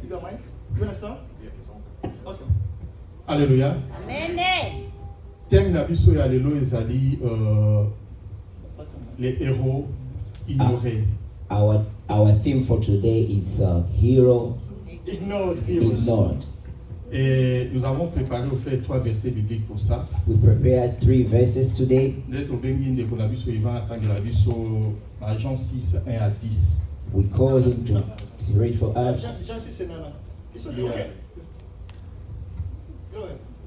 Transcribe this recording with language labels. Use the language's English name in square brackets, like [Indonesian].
[English] You got mine? You want to start? Okay. Alléluia. Amen. [Lingala] Thème na biso ya lelo ezali [French] les héros ignorés. [English] Our theme for today is hero Ignored heroes. ignored. [French] Et nous avons préparé au fait 3 versets bibliques pour ça. [English] We prepared 3 verses today. [Lingala] Ndé tobengi ndeko na biso Ivan atangela biso na Jean 6, 1 à 10. [English] We call him to read for us. Just say Nana. It's okay. Yeah. Okay. Go ahead.